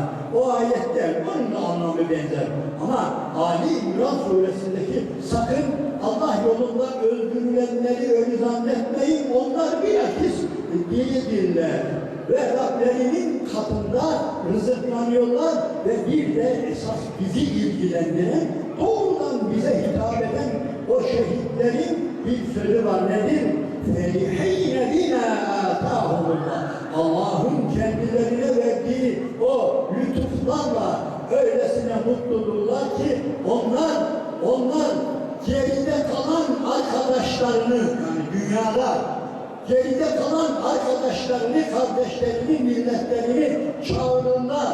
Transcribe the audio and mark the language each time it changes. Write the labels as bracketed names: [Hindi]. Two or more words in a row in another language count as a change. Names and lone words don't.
[Turkish] O ayette bunun da anlamı benzer. Ama Ali İmran suresindeki sakın Allah yolunda öldürülenleri öyle zannetmeyin. Onlar bilakis diridirler. Ve Rablerinin katında rızıklanıyorlar ve bir de esas bizi ilgilendiren, doğrudan bize hitap eden o şehitlerin bir sözü var. Nedir? [Arabic] فَرِحِينَ بِنَا آتَاهُمُ اللّٰهِ. [Turkish] Allah'ın kendilerine verdiği o lütuflarla öylesine mutludurlar ki onlar geride kalan arkadaşlarını, yani dünyada geride kalan arkadaşlarını, kardeşlerini, milletlerini çağırırlar.